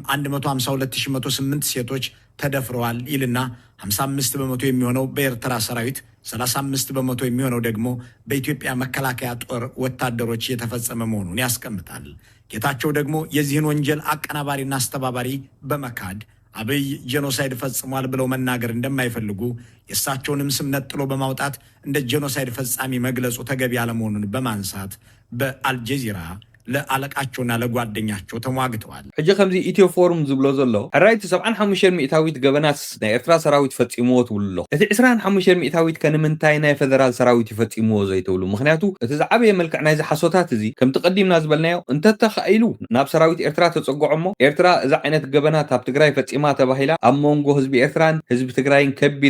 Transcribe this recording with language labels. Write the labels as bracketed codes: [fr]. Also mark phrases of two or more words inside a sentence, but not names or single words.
[am] 152108 ሴቶች ተደፍረዋል ይልና 55 በመቶ የሚሆነው በኤርትራ ሰራዊት 35 በመቶ የሚሆነው ደግሞ በኢትዮጵያ መከላከያ ጦር ወታደሮች የተፈጸመ መሆኑን ያስቀምጣል። ጌታቸው ደግሞ የዚህን ወንጀል አቀናባሪና አስተባባሪ በመካድ አብይ ጄኖሳይድ ፈጽሟል ብለው መናገር እንደማይፈልጉ የእሳቸውንም ስም ነጥሎ በማውጣት እንደ ጄኖሳይድ ፈጻሚ መግለጹ ተገቢ ያለመሆኑን በማንሳት በአልጀዚራ ለአለቃቸውና ለጓደኛቸው ተሟግተዋል። [ti] ሕጂ ከምዚ ኢትዮ ፎርም ዝብሎ ዘሎ ሕራይቲ 75 ሚእታዊት ገበናት ናይ ኤርትራ ሰራዊት ፈጺምዎ ትብሉ እቲ 25 ሚእታዊት ከንምንታይ ናይ ፌደራል ሰራዊት ይፈጺምዎ ዘይትብሉ? ምክንያቱ እቲ ዝዓበየ መልክዕ ናይ ዝሓሶታት እዚ ከምቲ ቀዲምና ዝበልናዮ እንተተኸኢሉ ናብ ሰራዊት ኤርትራ ተጸጉዖሞ ኤርትራ እዚ ዓይነት ገበናት ኣብ ትግራይ ፈጺማ ተባሂላ ኣብ መንጎ ህዝቢ ኤርትራን ህዝቢ ትግራይን ከቢድ